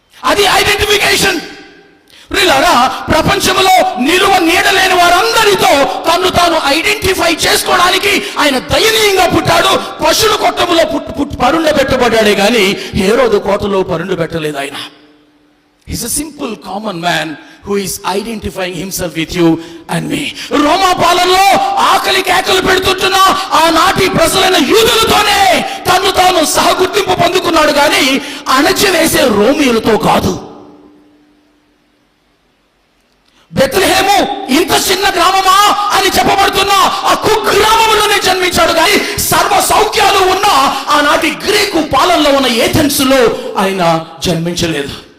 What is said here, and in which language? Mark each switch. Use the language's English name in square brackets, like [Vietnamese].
[Telugu] అది ఐడెంటిఫికేషన్. ప్రియులారా, ప్రపంచంలో నిలువ నీడలేని వారందరితో తను తాను ఐడెంటిఫై చేసుకోవడానికి ఆయన దయనీయంగా పుట్టాడు. పశువుల కొట్టములో పరుండ పెట్టబడ్డాడే కానీ హేరోదు కోటలో పరుండ పెట్టలేదు ఆయన. [English] He's a simple common man who is identifying himself with you and me. [Telugu] రోమా పాలనలో ఆకలి కేకలు పెడుతుంటున్న ఆనాటి ప్రజలైన యూదులతోనే తను తాను సహగుర్తింపు పొందుకున్నాడు కానీ అణచివేసే రోమియులతో కాదు. బెత్లెహేము ఇంత చిన్న గ్రామమా అని చెప్పబడుతున్న ఆ కుగ్రామంలోనే జన్మించాడు కానీ సర్వ సౌఖ్యాలు ఉన్న ఆనాటి గ్రీకు పాలనలో ఉన్న ఏథెన్స్ లో ఆయన జన్మించలేదు.